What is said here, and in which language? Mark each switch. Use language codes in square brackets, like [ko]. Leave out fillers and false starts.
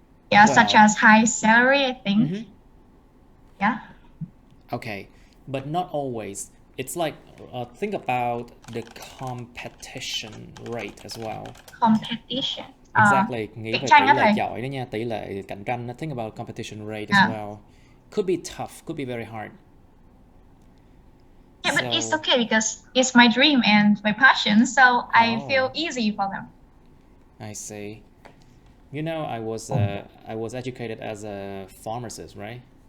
[en] Yeah, such as high salary, I think. Yeah. Okay, but not always. It's like, think about the competition rate as well. Competition. Exactly. [vi] Nghĩ về tỷ lệ chọi đó nha, tỷ lệ cạnh tranh. [en] Think about competition rate as well. Could be tough, could be very hard. Yeah, but it's okay because it's my dream and my passion, so I feel easy for them. I see. You know, I was educated as a pharmacist, right?